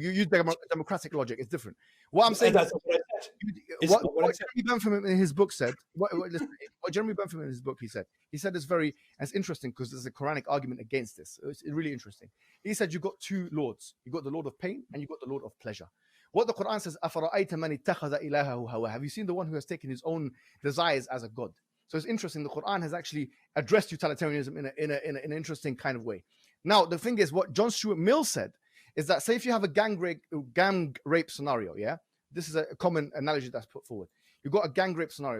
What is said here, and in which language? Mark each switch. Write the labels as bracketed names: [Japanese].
[English] You used democratic logic. It's different. What I'm saying that's what I said. What Jeremy Bentham in his book said. What Jeremy Bentham in his book he said it's very. And it's interesting because there's a Quranic argument against this. It's really interesting. He said you've got two lords. You got the Lord of pain and you got the Lord of pleasure. What the Quran says, [Arabic] أَفَرَأَيْتَ مَنِ اتَّخَذَ إِلَهَهُ هَوَاهُ. [English] Have you seen the one who has taken his own desires as a god? So it's interesting. The Quran has actually addressed utilitarianism in an interesting kind of way. Now, the thing is, what John Stuart Mill said is that, say if you have a gang rape scenario, yeah? This is a common analogy that's put forward. You've got a gang rape scenario.